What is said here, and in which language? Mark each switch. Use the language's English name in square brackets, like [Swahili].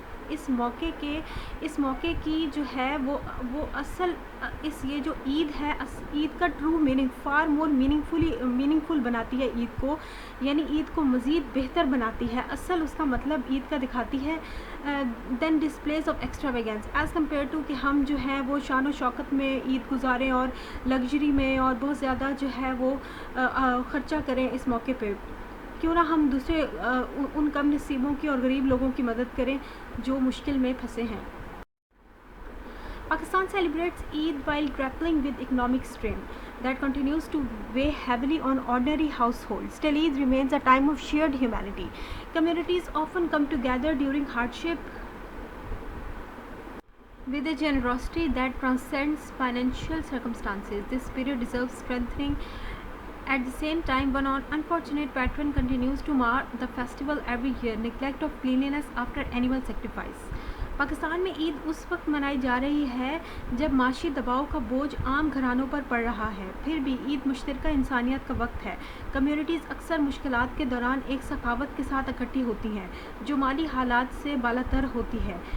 [Urdu] اس موقع کی جو ہے وہ اصل یہ جو عید ہے، عید کا [English] true meaning for more meaningful [Urdu] بناتی ہے عید کو، یعنی عید کو مزید بہتر بناتی ہے، اصل اس کا مطلب عید کا دکھاتی ہے [English] then displays of extravagance as compare to [Urdu] کہ ہم جو ہے وہ شان و شوکت میں عید گزاریں اور لگژری میں اور بہت زیادہ جو ہے وہ خرچہ کریں اس موقع پہ. کیوں نہ ہم دوسرے ان کم نصیبوں کی اور غریب لوگوں کی مدد کریں جو مشکل میں پھنسے ہیں. [English] Pakistan celebrates Eid while grappling with economic strain that continues to weigh heavily on ordinary households. Still, Eid remains a time of shared humanity. Communities often come together during hardship with a generosity that transcends financial circumstances. This spirit deserves strengthening. At the same time, one unfortunate pattern continues to mar the festival every year: neglect of cleanliness after animal sacrifice. [Urdu] Pakistan میں عید اس وقت منائی جا رہی ہے جب معاشی دباؤ کا بوجھ عام گھرانوں پر پڑ رہا ہے. پھر بھی عید مشترکہ انسانیت کا وقت ہے. کمیونٹیز اکثر مشکلات کے دوران ایک سخاوت کے ساتھ اکٹھی ہوتی ہیں جو مالی حالات سے بالاتر ہوتی ہے.